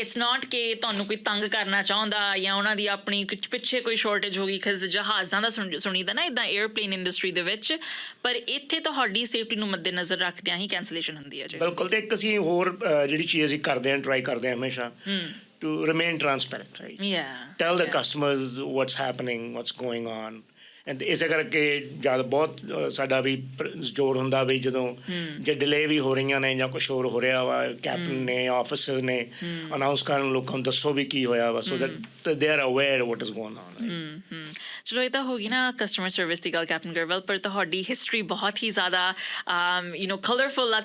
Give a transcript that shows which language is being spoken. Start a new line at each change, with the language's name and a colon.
Punjabi: It's not ਕਿ ਤੁਹਾਨੂੰ ਕੋਈ ਤੰਗ ਕਰਨਾ ਚਾਹੁੰਦਾ ਜਾਂ ਉਹਨਾਂ ਦੀ ਆਪਣੀ ਪਿੱਛੇ ਕੋਈ ਸ਼ਾਰਟੇਜ ਹੋ ਗਈ ਖਜ਼ ਜਹਾਜ਼ਾਂ ਦਾ ਸੁਣੀਦਾ ਨਾ ਇੱਦਾਂ 에ਅਰਪਲੇਨ ਇੰਡਸਟਰੀ ਦੇ ਵਿੱਚ ਪਰ ਇੱਥੇ ਤੁਹਾਡੀ ਸੇਫਟੀ ਨੂੰ ਮੱਦੇ ਨਜ਼ਰ ਰੱਖਦਿਆਂ ਹੀ ਕੈਂਸਲੇਸ਼ਨ ਹੁੰਦੀ ਹੈ ਜੀ ਬਿਲਕੁਲ ਤੇ ਇੱਕ ਅਸੀਂ ਹੋਰ ਜਿਹੜੀ ਚੀਜ਼ ਅਸੀਂ ਕਰਦੇ ਹਾਂ ਟਰਾਈ ਕਰਦੇ ਹਾਂ ਹਮੇਸ਼ਾ
English: to remain transparent, right? Yeah. Tell the customers what's happening, what's going on.
Punjabi: And ਇਸੇ ਕਰਕੇ ਜਦ ਬਹੁਤ ਸਾਡਾ ਵੀ ਜ਼ੋਰ ਹੁੰਦਾ ਵੀ ਜਦੋਂ ਜੇ ਡਿਲੇ ਵੀ ਹੋ ਰਹੀਆਂ ਨੇ ਜਾਂ ਕੁਛ ਹੋਰ ਹੋ ਰਿਹਾ ਵਾ ਕੈਪਟਨ ਨੇ ਆਫਿਸਰ ਨੇ ਅਨਾਉਂਸ ਕਰਨ ਲੋਕਾਂ ਨੂੰ ਦੱਸੋ ਵੀ ਕੀ ਹੋਇਆ ਵਾ
English: So that they are aware what is going on.
Punjabi: ਚਲੋ ਇਹ ਤਾਂ ਹੋ ਗਈ ਨਾ ਕਸਟਮਰ ਸਰਵਿਸ ਦੀ ਗੱਲ ਕੈਪਟਨ ਗਰੇਵਾਲ, ਪਰ ਤੁਹਾਡੀ ਹਿਸਟਰੀ ਬਹੁਤ ਹੀ ਜ਼ਿਆਦਾ ਕਲਰਫੁਲ ਆ।